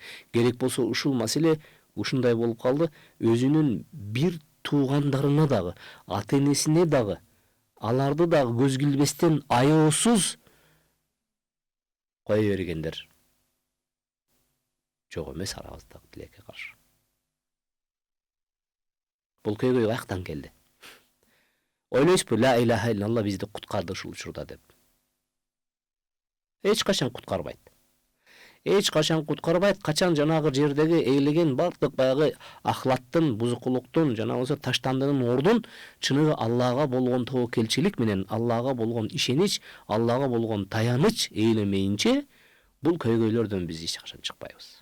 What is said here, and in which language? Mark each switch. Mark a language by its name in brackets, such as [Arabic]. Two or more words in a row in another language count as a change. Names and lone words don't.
[Kyrgyz] Керек болсо ушул маселе ушундай болуп калды, өзүнүн бир туугандарына дагы, ата-энесине дагы, аларды дагы көз килбестен аяосуз кое бергендер жок эмес арабызда тилекке каршы. Бул көйгөй каяктан келди? Ойлойсузбу, [Arabic] لا إله إلا الله [Kyrgyz] бизди куткарды ушул учурда деп? Эч качан куткарбайт. Эч качан куткарбайт. Качан жанагы жердеги эйлеген бардык баягы ахлаттын, бузукулуктун, жана болсо таштандынын ордун чыныгы Аллага болгон тобокелчилик менен, Аллага болгон ишенич, Аллага болгон таяныч эйлемейинче бул көйгөйлөрдөн биз эч качан чыкпайбыз.